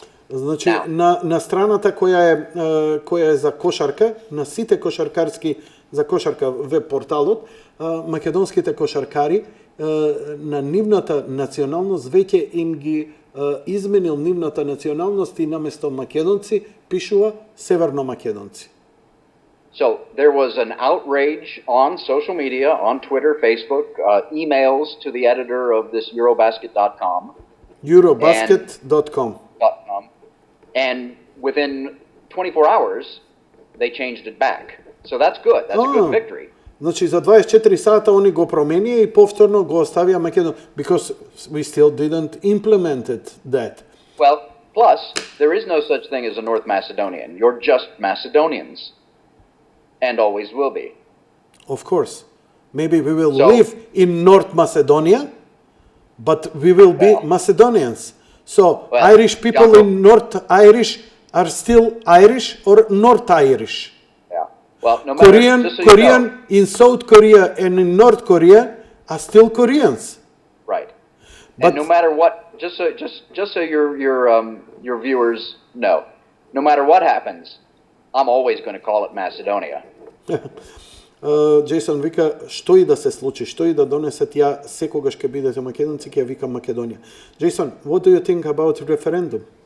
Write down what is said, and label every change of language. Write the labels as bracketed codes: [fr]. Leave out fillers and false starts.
[mk] Значи, на страната која е за кошарка, на сите кошаркарски за кошарка веб порталот, македонските кошаркари на нивната националност веќе им ги изменил нивната националност и наместо македонци пишува северно македонци. [en] So there was an outrage on social media, on Twitter, Facebook, emails to the editor of this Eurobasket.com. Eurobasket.com. And within 24 hours, they changed it back. So that's good. That's a good victory. [mk] Значи за 24 сата они го променија и повторно го оставија Македонија [en] because we still didn't implemented that. Well, plus there is no such thing as a North Macedonian. You're just Macedonians. And always will be. Of course. Maybe we will live in North Macedonia, but we will be Macedonians. So Irish people Janko, in North Irish are still Irish or North Irish. Yeah. Well, no matter Korean in South Korea and in North Korea are still Koreans. Right. But and no matter what, just so your viewers know, no matter what happens, I'm always going to call it Macedonia. [mk] Джейсон вика, што и да се случи, што и да донесат, ја секогаш ќе бидете македонци, ќе ја викам Македонија. [en] Джейсон, what do you think about referendum?